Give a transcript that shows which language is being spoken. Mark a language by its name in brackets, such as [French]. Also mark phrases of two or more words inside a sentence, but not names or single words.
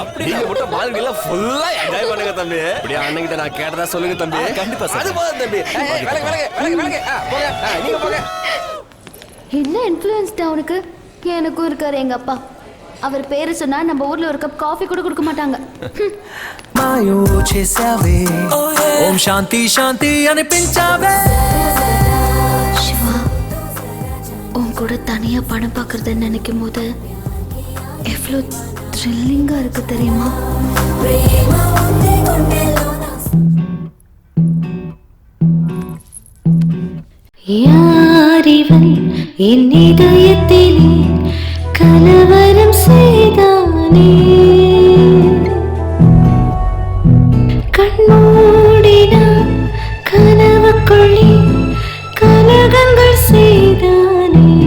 [Tamil] நீங்க மட்டும் பால்கனி எல்லாம் ஃபுல்லா என்ஜாய் பண்ணுங்க தம்பி. அப்படியே அண்ணன் கிட்ட நான் கேட்டதா சொல்லுங்க தம்பி. கண்டிப்பா சார். அது போதும் தம்பி. விலகு. போங்க. நீங்க போங்க. என்ன இன்ஃப்ளூயன்ஸ் தான் உனக்கு? எனக்கும் இருக்காரு எங்க அப்பா. அவர் பேரு சொன்னா நம்ம ஊர்ல ஒரு கப் காஃபி கூட கொடுக்க மாட்டாங்க. [Telugu] మాయో చేసావే ఓం శాంతి శాంతి అనిపించావే. [Tamil] சிவா, உன் கூட தனியா படம் பார்க்கறத நினைக்கும் போது எவ்வளோ த்ரில்லிங்கா இருக்கு தெரியுமா? யாரிவன் என் இதயத்திலே கலவரம் செய்தானே, கண்மூடினா கனவுக்குள்ளே கலகங்கள் செய்தானே.